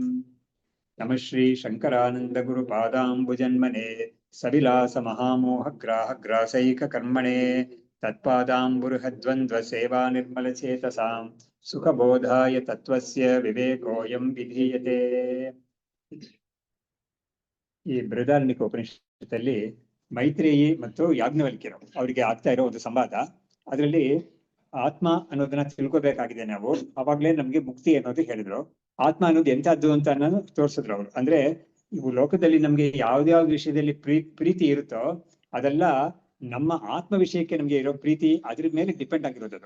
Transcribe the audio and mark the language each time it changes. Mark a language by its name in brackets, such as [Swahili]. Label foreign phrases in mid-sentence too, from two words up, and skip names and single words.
[Sanskrit] नमः श्री शङ्करानन्दगुरुपादाम्बुजन्मने सविलासमहामोहग्राहग्रासैककर्मणे तत्पादाम्बुरुहद्वन्द्वसेवानिर्मलचेतसां सुखबोधाय तत्त्वस्य विवेकोऽयं विधीयते। [Kannada] ಈ ಬೃಹದಾರಣ್ಯಕ ಉಪನಿಷತ್ತಲ್ಲಿ ಮೈತ್ರೇಯಿ ಮತ್ತು ಯಾಜ್ಞವಲ್ಕ್ಯರು ಅವರಿಗೆ ಆಗ್ತಾ ಇರೋ ಒಂದು ಸಂವಾದ. ಅದರಲ್ಲಿ ಆತ್ಮ ಅನ್ನೋದನ್ನ ತಿಳ್ಕೊಬೇಕಾಗಿದೆ ನಾವು. ಅವಾಗ್ಲೇ ನಮ್ಗೆ ಮುಕ್ತಿ ಅನ್ನೋದು ಹೇಳಿದ್ರು. ಆತ್ಮ ಅನ್ನೋದು ಎಂತದ್ದು ಅಂತ ತೋರಿಸಿದ್ರು ಅವರು. ಅಂದ್ರೆ ಇವು ಲೋಕದಲ್ಲಿ ನಮ್ಗೆ ಯಾವ್ದಾವ್ದು ವಿಷಯದಲ್ಲಿ ಪ್ರೀತಿ ಇರುತ್ತೋ ಅದೆಲ್ಲ ನಮ್ಮ ಆತ್ಮ ವಿಷಯಕ್ಕೆ ನಮ್ಗೆ ಇರೋ ಪ್ರೀತಿ ಅದ್ರ ಮೇಲೆ ಡಿಪೆಂಡ್ ಆಗಿರೋದು.